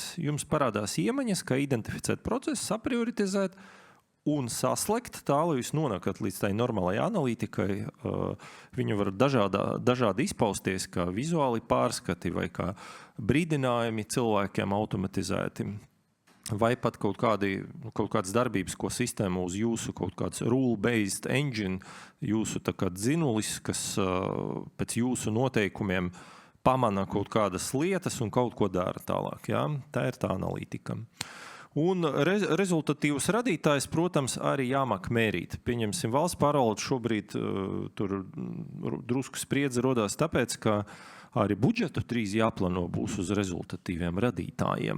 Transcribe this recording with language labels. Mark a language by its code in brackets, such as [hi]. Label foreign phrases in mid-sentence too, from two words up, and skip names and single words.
[lv] Jums parādās iemaņas, kā identificēt procesu, saprioritizēt, un saslēgt tā, lai jūs nonākat līdz tai normālai analītikai. Viņu var dažādi izpausties, kā vizuāli pārskati vai kā brīdinājumi cilvēkiem automatizēti. Vai pat kaut kādas darbības, ko sistēma uz jūsu kaut kāds [en] rule-based engine, [lv] jūsu tā kā dzinulis, kas pēc jūsu noteikumiem pamana kaut kādas lietas un kaut ko dara tālāk. Ja? Tā ir tā analītika. Un rezultatīvus radītājs, protams, arī jāmāk mērīt. Pieņemsim, valsts pārvalde šobrīd tur drusku spriedze rodās tāpēc, ka arī budžetu drīz jāplano būs uz rezultatīviem radītājiem.